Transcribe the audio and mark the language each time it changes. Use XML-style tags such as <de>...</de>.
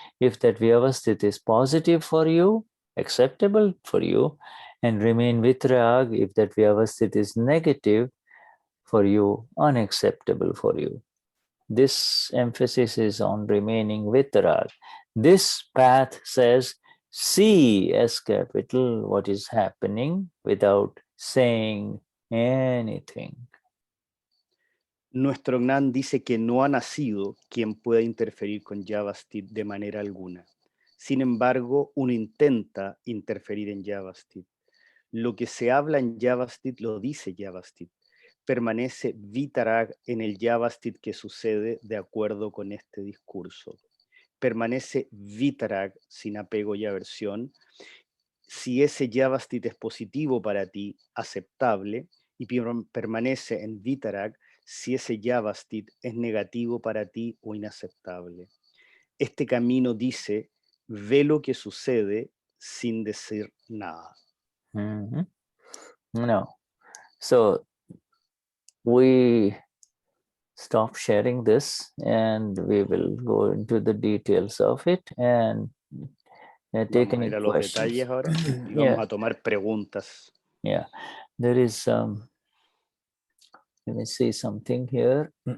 <en>If that Vyavasthit is positive for you, acceptable for you, and remain with rag if that Vyavasthit is negative for you, unacceptable for you. This emphasis is on remaining with rag. This path says, see as capital what is happening without saying anything.</en> <es>Nuestro Gnan dice que no ha nacido quien pueda interferir con Vyavasthit de manera alguna. Sin embargo, uno intenta interferir en Vyavasthit. Lo que se habla en Vyavasthit lo dice Vyavasthit. Permanece vitarag en el Vyavasthit que sucede de acuerdo con este discurso. Permanece vitarag sin apego y aversión. Si ese Vyavasthit es positivo para ti, aceptable, y permanece en vitarag si ese Vyavasthit es negativo para ti o inaceptable. Este camino dice, ve lo que sucede sin decir nada. Mm-hmm. No.</es> <en>So we stop sharing this and we will go into the details of it and take any</en> <es>Vamos a ir a los</es> <en>questions.</en> <es>detalles ahora y vamos a tomar preguntas.</es> <en>Yeah, there is let me see something here.</en>